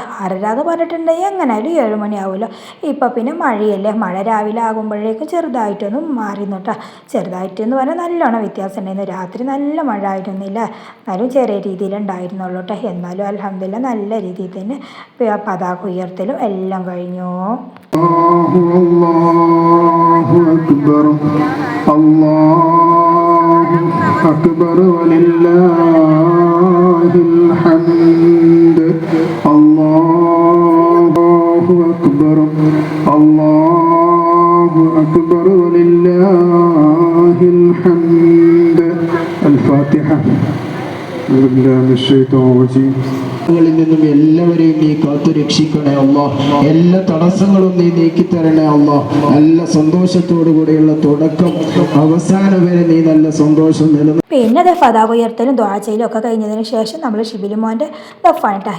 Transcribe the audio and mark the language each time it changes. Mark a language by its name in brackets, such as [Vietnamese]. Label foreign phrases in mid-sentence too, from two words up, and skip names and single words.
[Malayalam] 6:30 എന്ന് പറഞ്ഞിട്ടുണ്ടെങ്കിൽ എങ്ങനെയായാലും 7 മണിയാവുമല്ലോ. ഇപ്പം പിന്നെ മഴയല്ലേ, മഴ രാവിലെ ആകുമ്പോഴേക്കും ചെറുതായിട്ടൊന്നും മാറിന്നു കേട്ടോ. ചെറുതായിട്ടെന്ന് പറഞ്ഞാൽ നല്ലോണം വ്യത്യാസം ഉണ്ടായിരുന്നു. രാത്രി നല്ല മഴ ആയിരുന്നില്ല, എന്നാലും ചെറിയ രീതിയിലുണ്ടായിരുന്നുള്ളൂ കേട്ടോ. എന്നാലും അൽഹംദുലില്ലാ നല്ല രീതിയിൽ തന്നെ പതാക ഉയർത്തലും എല്ലാം കഴിഞ്ഞു. [Arabic] أكبر ولله الحمد الله أكبر الله أكبر ولله الحمد الفاتحة أعوذ بالله من الشيطان الرجيم [Malayalam] ങ്ങളിൽ നിന്നും എല്ലാവരെയും നീ കാത്തു രക്ഷിക്കണേ അല്ലാഹ്. എല്ലാ തടസ്സങ്ങളും നീ നീക്കി തരണേ അല്ലാഹ്. നല്ല സന്തോഷത്തോടു കൂടെയുള്ള തുടക്കം അവസാനം വരെ നീ നല്ല സന്തോഷം നിലനിർത്തണം. പിന്നെ അത് പതാക ഉയർത്തലും ദ്വാചയിലും ഒക്കെ കഴിഞ്ഞതിന് ശേഷം നമ്മൾ ഷിബിലുമോൻ്റെ ദഫാണ് കേട്ടോ.